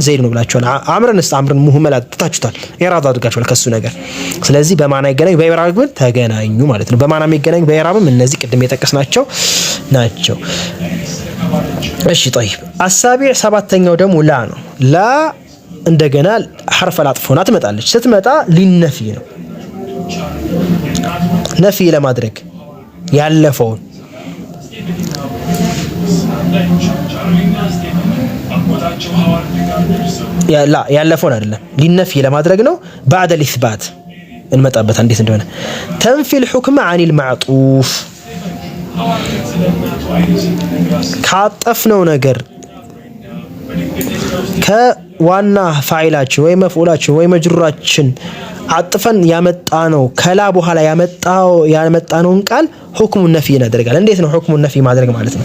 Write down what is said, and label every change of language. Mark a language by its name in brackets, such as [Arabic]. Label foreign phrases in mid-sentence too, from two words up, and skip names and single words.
[Amharic] ዘይድ ነው ብላችኋል። አምርን ሙህመል ትታችሁታል። ኢዕራብ አድርጋችኋል ከሱ ነገር። ስለዚህ በማዕና አይገናኙ፣ በኢዕራብ ግን ተገናኙ ማለት ነው። በማዕና የሚገናኙ በኢዕራብም እነዚህ ቅድም የጠቀስናቸው ናቸው። እሺ [Arabic] طيب السابع [Amharic] ሰባተኛው ደግሞ ላ ነው። ላ እንደገና [Arabic] حرف العطف [Amharic] ሆና ትመጣለች። ስትመጣ ሊነፊ ነው። ነፊ ለማድረግ ያለፈውን ያለፈውን አይደለም ሊነፊ ለማድረግ ነው። [Arabic] بعد الاثبات [Amharic] እንመጣበት እንዴት እንደሆነ [Arabic] تنفي الحكم عن المعطوف [Amharic] ካጠፍነው ነገር ከዋና ፋዒላችን ወይ መፍዑላችን ወይ መጅሩራችን አጥፈን ያመጣነው ከላ በኋላ ያመጣነውን ቃል [Arabic] حكمه نفي [Amharic] እናደርጋለን። እንዴት ነው [Arabic] حكمه نفي [Amharic] ማድረግ ማለት ነው?